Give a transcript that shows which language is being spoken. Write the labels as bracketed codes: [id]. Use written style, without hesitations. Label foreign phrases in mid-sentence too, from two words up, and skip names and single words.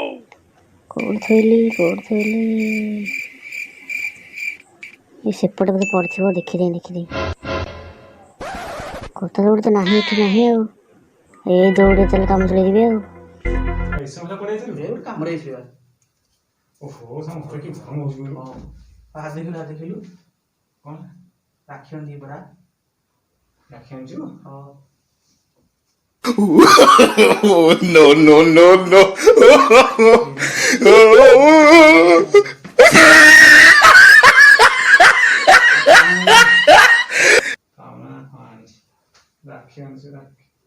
[or] କୋଉଠି ଥୋଇଲି ଏ ସେପଟେ ବୋଧେ ପଡ଼ିଥିବ ଦେଖିଦେଇ କତା ଦଉଡ଼ି ତ ନାହିଁ ଏଠି ନାହିଁ ଆଉ ଏଇ ଦଉଡ଼ି ତାହେଲେ କାମ ଚଳେଇଯିବି ଆଉ ଏସବୁ କଥା ପଳେଇଥିଲୁ ଏ ଗୋଟେ କାମରେ ଆସିବା ଓହୋ ସାଙ୍ଗ ଘରେ କି ଗରମ ହଉଛି କହିଲୁ ହଁ ଦେଖିଲୁ କ'ଣ ରାକ୍ଷୀ ଆଣିଛି ପରା ରାକ୍ଷୀ ଆଣିଛୁ ହଁ [en] Oh no no no no! [or] କାମନା ହଁ ଆଣିଛି ରାକ୍ଷୀ ଆଣିଛୁ ରାକ୍ଷୀ